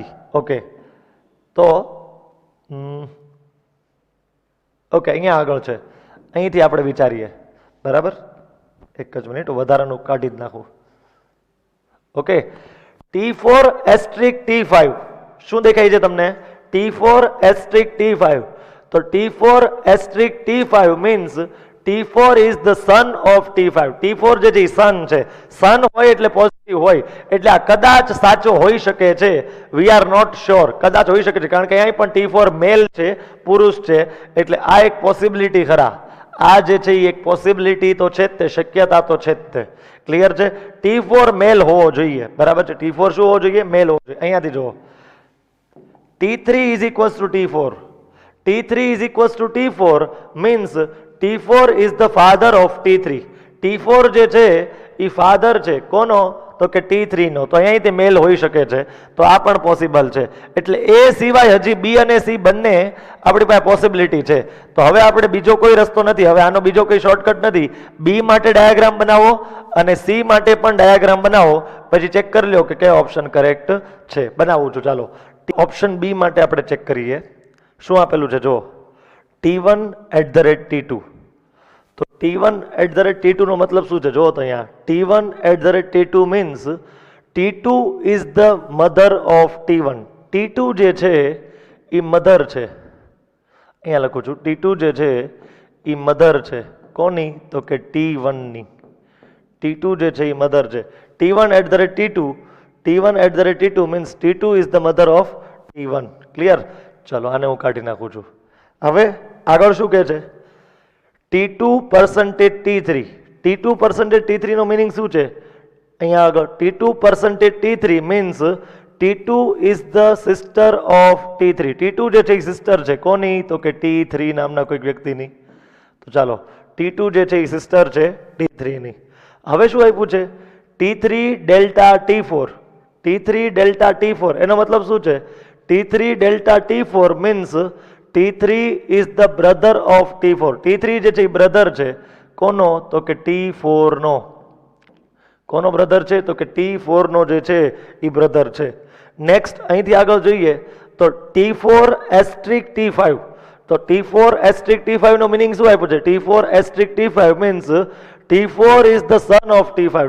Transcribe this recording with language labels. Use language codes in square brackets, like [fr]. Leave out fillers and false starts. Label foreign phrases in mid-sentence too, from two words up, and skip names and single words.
[gu] ઓકે, તો ઓકે અહીંયા આગળ છે, અહીંથી આપણે વિચારીએ. બરાબર, એક જ મિનિટ, વધારાનું કાઢી જ નાખું. ઓકે, T4* T5 શું દેખાય છે તમને? [en] T4* T5. તો T4* T5 મીન્સ T4 is the son of T5. [gu] T4 જે છે એ સન છે. સન હોય એટલે પોઝિટિવ હોય, એટલે આ કદાચ સાચો હોઈ શકે છે. [en] we are not sure, [gu] કદાચ હોઈ શકે છે, કારણ કે અહીં પણ T4 મેલ છે, પુરુષ છે, એટલે આ એક પોસિબિલિટી ખરા. આ જે છે એ એક પોસિબિલિટી તો છે જ તે, શક્યતા તો છે જ તે. ક્લિયર છે? T4 મેલ હોવો જોઈએ. બરાબર છે? T4 શું હોવો જોઈએ? મેલ હોવો જોઈએ. અહીંયાથી જુઓ, [en] T3 is equals to T4. T3 is equals to T4 means T4 is the father of T3. [gu] T4 જે છે એ ફાધર છે કોનો? તો કે T3 નો. તો અહીંયાથી મેલ હોઈ શકે છે, તો આ પણ પોસિબલ છે. એટલે એ સિવાય હજી બી અને સી બંને આપણી પાસે પોસિબિલિટી છે. તો હવે આપણે બીજો કોઈ રસ્તો નથી, હવે આનો બીજો કોઈ શોર્ટકટ નથી. બી માટે ડાયાગ્રામ બનાવો અને સી માટે પણ ડાયાગ્રામ બનાવો, પછી ચેક કરી લો કે કયો [en] option correct [gu] છે. બનાવું છું, ચાલો. ઓપ્શન બી માટે આપણે ચેક કરીએ શું આપેલું છે. જો T1@T2, તો T1@T2 નો મતલબ શું છે? જો તો અહીંયા [en] T1@T2 મીન્સ T2 is the mother of T1. [gu] T2 જે છે એ મધર છે. અહીંયા લખું છું, T2 જે છે એ મધર છે કોની? તો કે T1 ની. T2 જે છે એ મધર છે. [en] T1@T2 મીન્સ T2 is the mother of T1. ક્લિયર? [gu] ચલો આને હું કાઢી નાખું છું. હવે આગળ શું કહે છે? T2% T3. T2% T3 નો મિનિંગ શું છે? અહીંયા આગળ [en] T2% T3 મીન્સ T2 is the sister of T3. [gu] T2 જે છે એ સિસ્ટર છે કોની? તો કે T3 નામના કોઈક વ્યક્તિની. તો ચાલો, T2 જે છે એ સિસ્ટર છે T3 ની. હવે શું આપ્યું છે? T3∆T4. [en] T3∆T4 [gu] એનો મતલબ શું છે? [en] T3∆T4 મીન્સ T3 is the brother of T4. [gu] T3 જે છે એ બ્રધર છે કોનો? તો કે T4 નો. કોનો બ્રધર છે? તો કે T4 નો જે છે એ બ્રધર છે. નેક્સ્ટ અહીંથી આગળ જોઈએ તો T4 એસ્ટ્રિક T5. તો T4 એસ્ટ્રિક T5 નો મિનિંગ શું આપ્યું છે? T4 એસ્ટ્રિક T5 [en] means T4 is the son of T5.